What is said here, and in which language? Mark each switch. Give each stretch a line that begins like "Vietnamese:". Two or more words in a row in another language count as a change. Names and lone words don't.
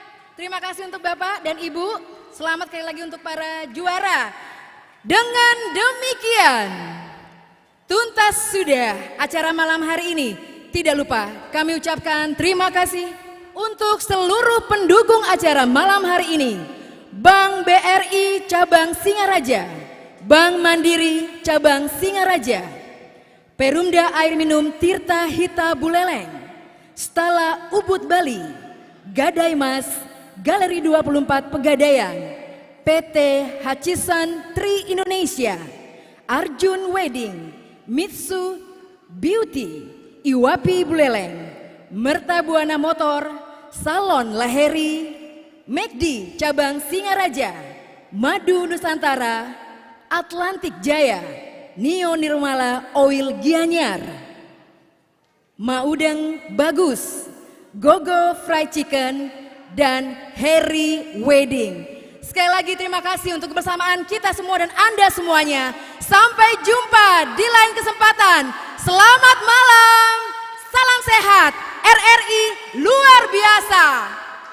Indonesian: Terima kasih untuk Bapak dan Ibu. Selamat sekali lagi untuk para juara. Dengan demikian, tuntas sudah acara malam hari ini. Tidak lupa kami ucapkan terima kasih untuk seluruh pendukung acara malam hari ini. Bank BRI Cabang Singaraja, Bank Mandiri Cabang Singaraja, Perumda Air Minum Tirta Hita Buleleng, Stala Ubud Bali, Gadai Mas, Galeri 24 Pegadaian, PT Hachisan Tri Indonesia, Arjun Wedding, Mitsu Beauty, Iwapi Buleleng, Mertabuana Motor, Salon Laheri, McD Cabang Singaraja, Madu Nusantara, Atlantik Jaya, Nio Nirmala Oil Gianyar, Maudeng Bagus, Gogo Fried Chicken, dan Harry Wedding. Sekali lagi terima kasih untuk kebersamaan kita semua dan Anda semuanya. Sampai jumpa di lain kesempatan. Selamat malam, salam sehat, RRI luar biasa.